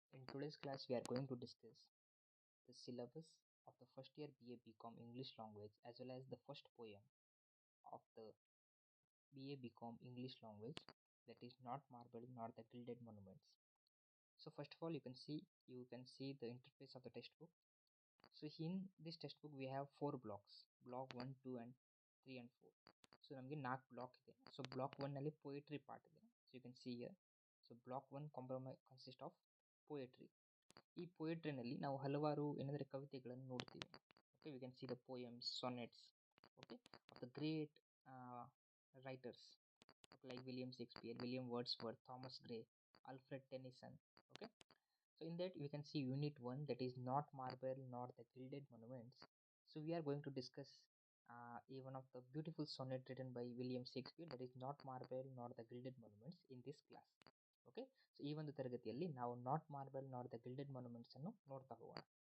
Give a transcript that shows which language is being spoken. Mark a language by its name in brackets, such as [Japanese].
[English] In today's class we are going to discuss the syllabus of the first year BA BCom English language as well as the first poem of the BA BCom English language, that is not marble nor the gilded monuments. So first of all you can see the interface of the textbook. So in this textbook we have four blocks, block 1, 2 and 3 and 4. [Kannada] So ನಮಗೆ 4 block ಇದೆ. So block 1 ನಲ್ಲಿ poetry part ಇದೆ. [English] So you can see here. So block 1 consist of poetry. [Kannada] ಈ ಪೊಯೆಟ್ರಿನಲ್ಲಿ ನಾವು ಹಲವಾರು ಏನೆಂದರೆ ಕವಿತೆಗಳನ್ನು ನೋಡ್ತೀವಿ. [English] Okay, we can see the poems, sonnets, okay, of the great writers like William Shakespeare, William Wordsworth, Thomas Gray, Alfred Tennyson. Okay, so in that we can see unit 1, that is not marble nor the gilded monuments. So we are going to discuss one of the beautiful sonnet written by William Shakespeare, that is not marble nor the gilded monuments, in this class. [Kannada] Okay, so ಈ ಒಂದು ತರಗತಿಯಲ್ಲಿ ನಾವು not marble not the gilded monuments ಅನ್ನು ನೋಡ್ತಾ ಹೋಗೋಣ.